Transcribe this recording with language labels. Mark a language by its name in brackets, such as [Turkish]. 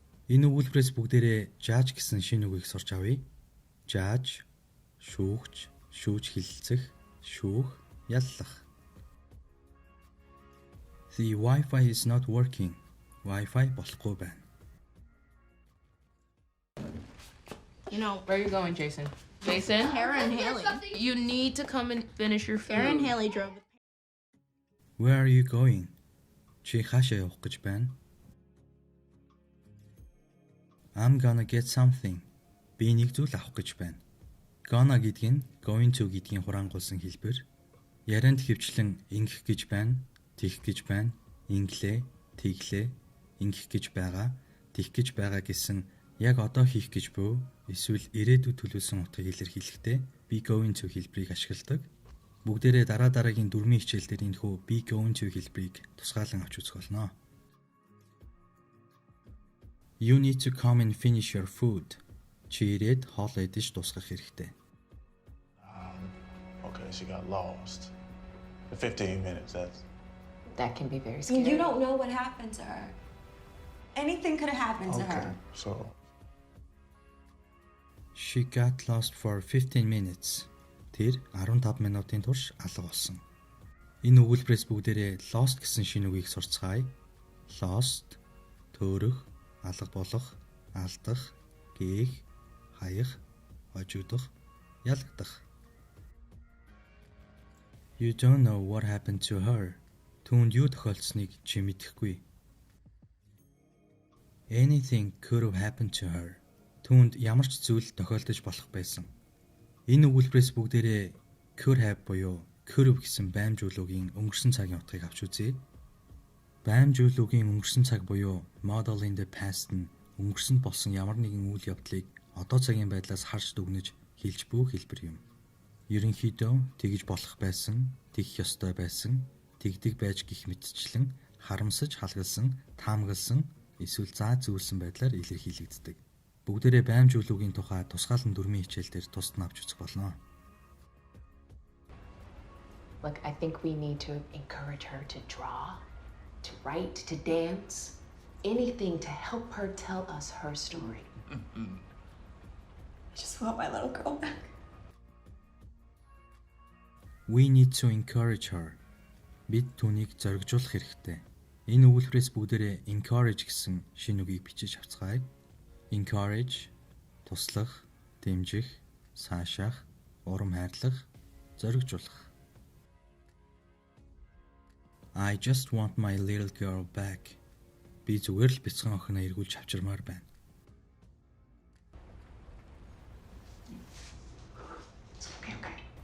[Mongolian] Энэ өгүүлбэрээс бүгдээрээ judge гэсэн шинэ үгийг сурч авъя. Judge, шүүгч, шүүж хэлэлцэх, шүүх, яллах. [English] The Wi-Fi is not working. [Mongolian] Wi-Fi болохгүй байна. [English] You know, Where are you going, Jason? Jason? Kara and Haley. You need to come and finish your food. Kara and Haley drove with Where are you going? [Mongolian] Чи хаашаа явах гэж байна? [English] I'm gonna get something. [Mongolian] Би нэг зүйл авах гэж байна. Gonna гэдэг нь going to гэдгийн хураангуулсан хэлбэр. Ярианд хөвчлэн ингэх гэж байна, тэгэх гэж байна, инглээ, тэглээ, ингэх гэж байгаа, тэгэх гэж байгаа гэсэн яг одоо хийх гэж буй эсвэл ирээдүйд төлөвлөсөн утгыг илэрхийлэхдээ be going to хэлбэрийг ашигладаг. Бүгдээрээ дараагийн дөрмийн хичээл дээр энэхүү be going to хэлбэрийг тусгаалan авч үзэх болно. [English] You need to come and finish your food. [Mongolian] Чи ирээд хоол идэж дуусгах хэрэгтэй. [English] Okay, she got lost. For 15 minutes, that's... That can be very scary. You don't know what happened to her. Anything could have happened to Okay, her. so... She got lost for 15 minutes. [Mongolian] Тэр 15 минутын турш алга болсон. Энэ өгүүлбэрээс бүгдээрээ lost гэсэн шинэ үгийг сурцгаая. Lost, төөрөх, алга болох, алдах, гээх, хаях, хожигдох, ялагдах. [English] You don't know what happened to her. [Mongolian] Түүнд юу тохиолдсныг чи мэдэхгүй. [English] Anything could have happened to her. [Mongolian] Түүнд ямар ч зүйл тохиолдож болох байсан. Энэ өгүүлбэрээс бүгдээрээ could have буюу could have гэсэн баймжуулуугийн өнгөрсөн цагийн утгыг авч үзье. Баймжуулуугийн өнгөрсөн цаг буюу [English] model in the past [Mongolian] нь өнгөрсөнд болсон ямар нэгэн үйл явдлыг одоо цагийн байдлаас харж дүгнэж хэлж буй хэлбэр юм. Ерөнхийдөө тэгж болох байсан, тэгэх ёстой байсан, тэгдэг байж гих мэтчлэн харамсаж халгалсан, таамагласан эсвэл заа зүүлсэн байдлаар илэрхийлэгддэг. Бүгдээрээ баймжуулуугийн тухай тусгаалan дөрмийн хичээл дээр тусад нь авч үзэх болно. [English] Look, I think we need to encourage her to draw, to write, to dance, anything to help her tell us her story. I just want my little girl back. We need to encourage her. [Mongolian] Бид түүнийг зоригжуулах хэрэгтэй. Энэ өгүүлбэрээс бүгдээрээ encourage гэсэн шинэ үгийг бичиж авцгаая. Encourage, туслах, дэмжих, саашаах, урам хайрлах, зоригжуулах. [English] I just want my little girl back. [Mongolian] Би зүгээр л бяцхан охиноо эргүүлж авчирмаар байна. [English] It's okay, okay.